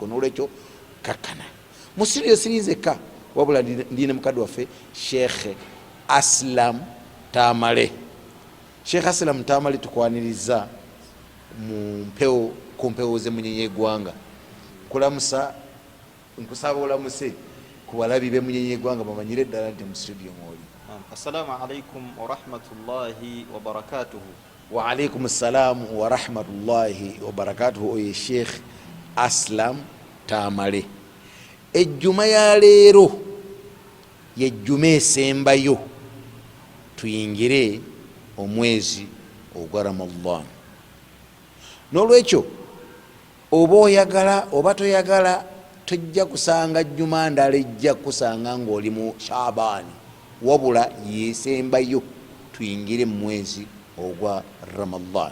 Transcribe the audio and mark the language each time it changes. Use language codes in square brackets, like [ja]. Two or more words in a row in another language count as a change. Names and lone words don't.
[lg] N'olwekyo kakkana musiriyo sirinzeka wabula ndine mukadde waffe Sheikh Aslam Tamale. Sheikh Aslam Tamale tukwaniriza ku mpewo z'emmunyenye eggwanga. Kulamusa nkusaba olamuse ku balabi b'emmunyenye eggwanga bamanyire ddala nti mu studio mwoli. [ar] السلام عليكم ورحمة الله وبركاته. وعليكم السلام ورحمة الله وبركاته. [lg] Oye Sheikh Aslam Tamale. Ejjuma ya leero yejjuma esembayo tuyingire omwezi ogwa Ramadan. N'olwekyo oba oyagala oba toyagala tojja kusanga jjuma ndala ejja kusanga ng'oli mu Shaabani, wabula yesembayo tuyingire mu mwezi ogwa Ramadan.